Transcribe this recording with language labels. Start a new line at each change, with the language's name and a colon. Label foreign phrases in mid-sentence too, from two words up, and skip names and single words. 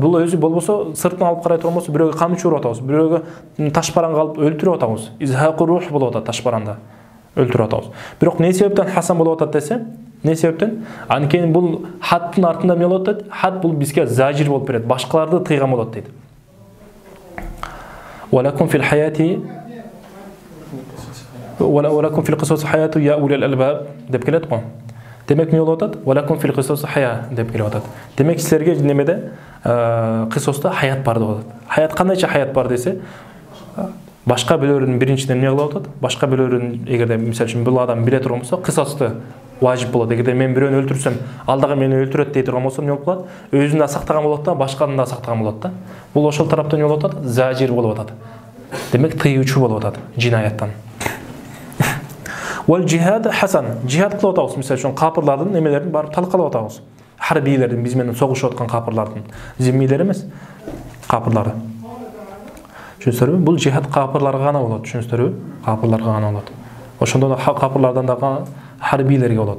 Kyrgyz: Бул өзү болбосо, сыртын алып карай турган болсо, бирөөгө камчы уруп атабыз, бирөөгө ташбаранга алып өлтүрүп атабыз. Изхаку рух болуп атат ташбаранда. Өлтүрүп атабыз. Бирок не себептен хасан болуп атат десе, не себептен? Анткени бул хаттын артында эмне болуп атат? Хат бул бизге зажир болуп берет, башкаларды тыйган болот дейт.
Arabic: ولكم في الحياة ولكم في القصص حياة يا أولي الألباب
Kyrgyz: деп келет го. Демек не болуп атат?
Arabic: ولكم في القصاص حياة
Kyrgyz: деп келип атат. Демек силерге немеде кисоста хаят бар деп атат. Хаят кандайча хаят бар десе, башка бирөөнүн биринчиден эмне кылып атат? Башка бирөөнүн эгерде мисалы үчүн бул адам биле турган болсо, кисосты важип болот. Эгерде мен бирөөнү өлтүрсөм, алдагы мени өлтүрөт дей турган болсо, эмне болуп калат? Өзүн да сактаган болот да, башканы да сактаган болот да. Бул ошол тараптан эмне болуп атат? Зажир болуп атат. Демек тыюучу болуп атат жинаяттан.
Arabic: والجهاد حسن.
Kyrgyz: Jihad кылып атабыз, мисалы үчүн капырлардын немелерин барып талкалап атабыз. Харбийлердин, биз менен согушуп аткан капырлардын, зиммилер эмес, капырлары. Түшүнүңүзбү? Бул жихад капырларга гана болот, түшүнүңүздөрбү? Капырларга гана болот. Ошондо да капырлардан да харбийлерге болот.